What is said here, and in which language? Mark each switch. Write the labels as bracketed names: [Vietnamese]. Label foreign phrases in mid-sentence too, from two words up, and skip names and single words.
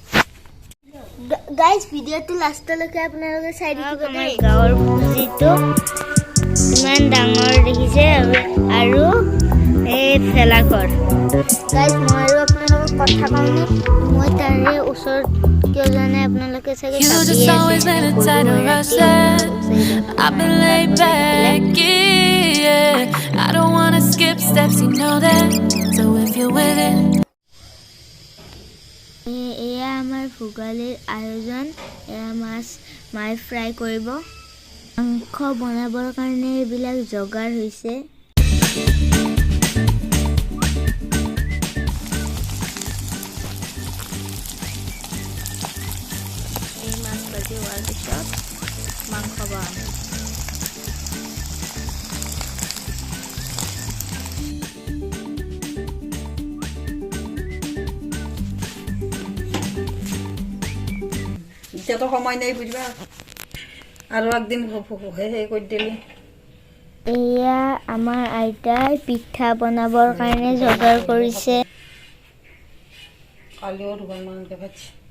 [Assamese] গাইজ ভিডিঅ'টো লাষ্টলৈকে আপোনালোকে চাই থাকিব আমাৰ গাঁৱৰ পুজিটো ইমান ডাঙৰ দেখিছে আৰু এই ভেলাঘৰ গাইজ মই আৰু আপোনালোকক কথা কওঁনে মই তাৰে ওচৰত কিয় জানে আপোনালোকে চাগে [English] You just always been a tighter rusher. I've been laid back, yeah. I don't wanna skip steps, you know that. So if you're with it. [Assamese] এয়া আমাৰ ভোগালীৰ আয়োজন এয়া মাছ মাই ফ্ৰাই কৰিব মাংস বনাবৰ কাৰণে এইবিলাক যোগাৰ হৈছে এই মাছ ভাজি হোৱাৰ পিছত মাংস বনাম [Bangla] তো সময় নেই বুঝবা আর একদিন হে করে দিলি [Assamese] এয়া আমাৰ আইতাই পিঠা বনাবৰ কাৰণে যোগাৰ কৰিছে [Bangla] কালিও দুবার মাংস খাচ্ছি